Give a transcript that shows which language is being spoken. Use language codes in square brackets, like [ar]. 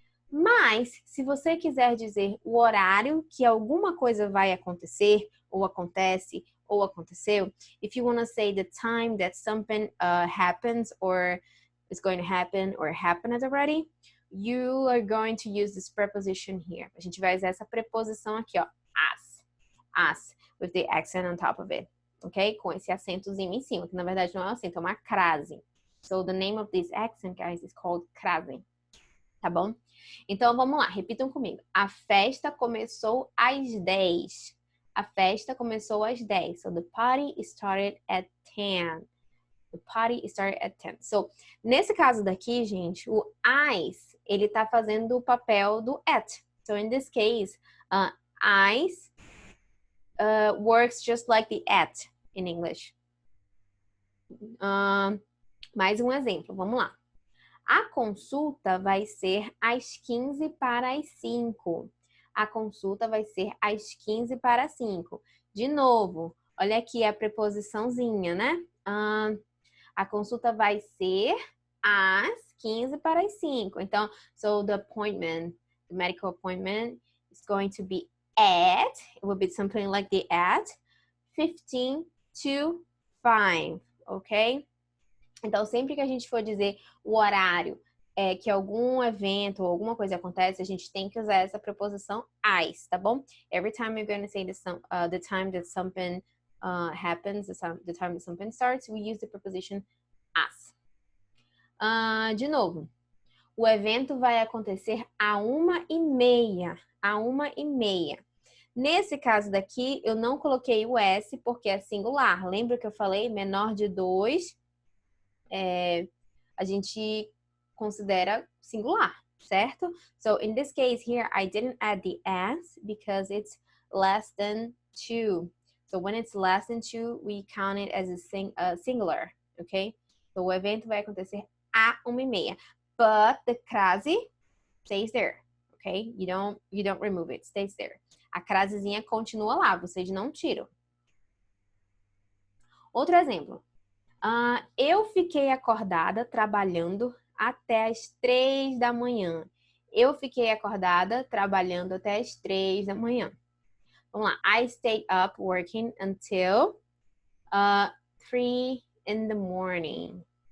[pt] Mas, se você quiser dizer o horário que alguma coisa vai acontecer, ou acontece, ou aconteceu, [en] if you want to say the time that something happens, or is going to happen, or happened already, you are going to use this preposition here. [pt] A gente vai usar essa preposição aqui, ó, as, [en] with the accent on top of it, ok? [pt] Com esse acentozinho em cima, que na verdade não é um acento, é uma crase. [en] So the name of this accent, guys, is called crase, tá bom? [pt] Então vamos lá, repitam comigo. A festa começou às 10. A festa começou às 10. [en] So the party started at 10. The party started at 10. [pt] So, nesse caso daqui, gente, o as, ele tá fazendo o papel do at. [en] So, in this case, as works just like the at in English. [pt] Mais um exemplo, vamos lá. A consulta vai ser às 15 para as 5. A consulta vai ser às 15 para as 5. De novo, olha aqui a preposiçãozinha, né? A consulta vai ser às 15 para as 5. [en] Então, so the appointment, the medical appointment is going to be at, it will be something like the at 15 to 5, ok? [pt] Então, sempre que a gente for dizer o horário, que algum evento ou alguma coisa acontece, a gente tem que usar essa preposição as, tá bom? [en] Every time you're going to say the time that something happens, the time that something starts, we use the preposition as. [pt] De novo, o evento vai acontecer à 1h30. À 1h30. Nesse caso daqui, eu não coloquei o S porque é singular. Lembra que eu falei menor de 2? A gente considera singular, certo? [en] So in this case here, I didn't add the as because it's less than 2. So when it's less than 2, we count it as a singular, okay? So [pt] o evento vai acontecer à 1h30. [en] But the crase stays there, okay? You don't remove it, stays there. [pt] A crasezinha continua lá, vocês não tiram. Outro exemplo. Eu fiquei acordada trabalhando até as 3 da manhã. Eu fiquei acordada trabalhando até as 3 da manhã. Vamos lá. [en] I stayed up working until 3 in the morning.